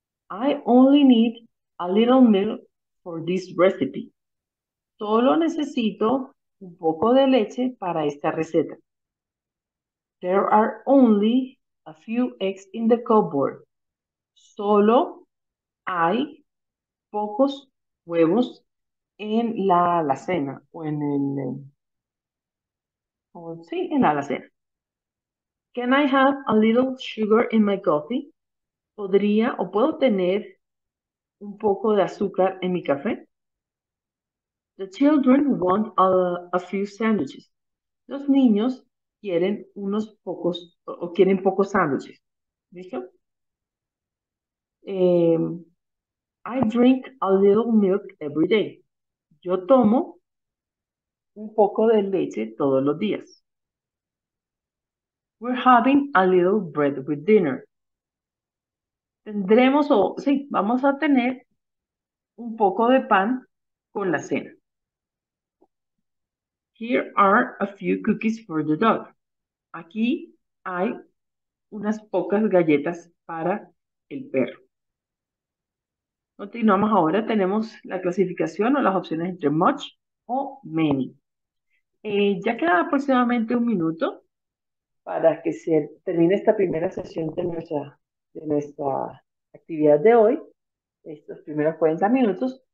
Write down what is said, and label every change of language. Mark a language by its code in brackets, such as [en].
[en] I only need a little milk for this recipe. [es] Solo necesito un poco de leche para esta receta. [en] There are only a few eggs in the cupboard. [es] Solo hay pocos huevos en la alacena o en sí, en la alacena. [en] Can I have a little sugar in my coffee? [es] ¿Podría o puedo tener un poco de azúcar en mi café? [en] The children want a few sandwiches. [es] Los niños quieren unos pocos o quieren pocos sándwiches. ¿Listo? [en] I drink a little milk every day. [es] Yo tomo un poco de leche todos los días. [en] We're having a little bread with dinner. [es] Tendremos, o sí, vamos a tener un poco de pan con la cena. [en] Here are a few cookies for the dog. [es] Aquí hay unas pocas galletas para el perro. Continuamos ahora, tenemos la clasificación o las opciones entre much o many. Ya queda aproximadamente un minuto para que se termine esta primera sesión de nuestra actividad de hoy, estos primeros 40 minutos.